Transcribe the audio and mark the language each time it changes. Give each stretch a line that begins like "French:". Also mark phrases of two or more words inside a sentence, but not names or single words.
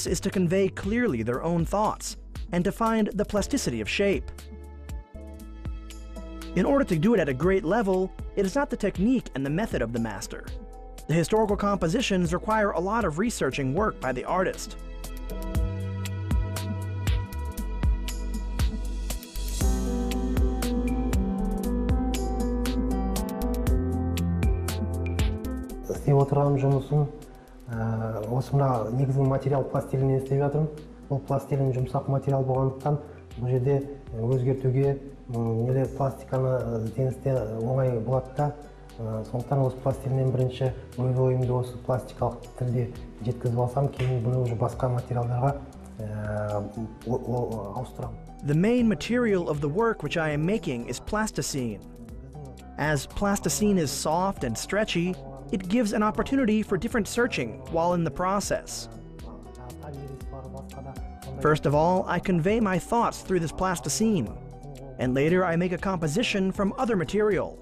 English: is to convey clearly their own thoughts and to find the plasticity of shape. In order to do it at a great level, it is not the technique and the method of the master. The historical compositions require a lot of researching work by the artist.
Kazakh: Осы мына негізгі материал пластилиннен істеп жатырмын. Бұл пластилин жұмсақ материал болғандықтан бұл жерде өзгертуге пластиканы ізденісте оңай болады да. Сондықтан осы пластилиннен бірінші өз ойымды осы пластикалық тілде жеткізіп алсам, кейін бұны уже басқа материалдарға ауыстырамын.
English: The main material of the work which I am making is plasticine. As plasticine is soft and stretchy, it gives an opportunity for different searching while in the process. First of all, I convey my thoughts through this plasticine, and later I make a composition from other material.